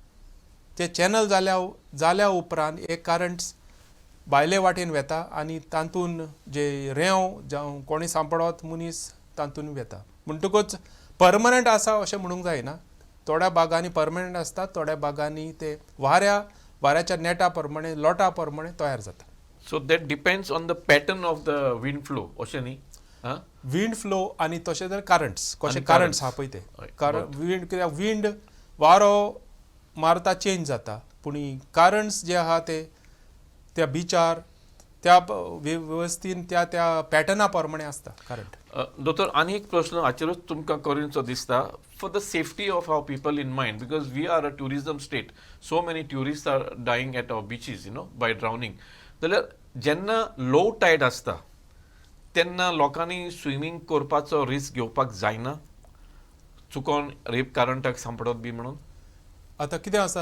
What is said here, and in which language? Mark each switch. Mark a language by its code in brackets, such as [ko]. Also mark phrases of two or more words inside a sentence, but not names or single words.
[kok] ते चॅनल जाल्या उपरांत हे करंट्स भायले वाटेन वेता आनी तातूंत जे रेंव जावं कोणी सांपडत मनीस तातूंत वेता. म्हणटकूच परमनंट आसा अशें म्हणूंक जायना. थोड्या भागांनी परमनंट आसता, थोड्या भागांनी ते वाऱ्याच्या नेटा प्रमाणे लोटा प्रमाणे तयार जाता. [en] so that depends on the pattern of the wind flow [kok] अशें न्ही. [en] wind flow [kok] आनी तशें जर करंट्स कशे करंट्स आहा पळय ते विंड कित्याक विंड वारो मारता चेंज जाता पूण करंट्स जे आहा ते त्या बिचार त्या वेवस्थेन त्या पॅटर्ना प्रमाणे आसता करंट. दोतोर आनी एक प्रश्न हाचेरूच तुमकां करूंचो दिसता [en] for the safety of our people in mind because we are a tourism state. so many tourist are dying at our beaches by drowning. [kok] जाल्यार जेन्ना [en] low tide [kok] आसता तेन्ना लोकांनी स्विमींग करपाचो रिस्क घेवपाक जायना चुकोन रेप करंटाक सांपडत बी म्हणून आतां कितें आसा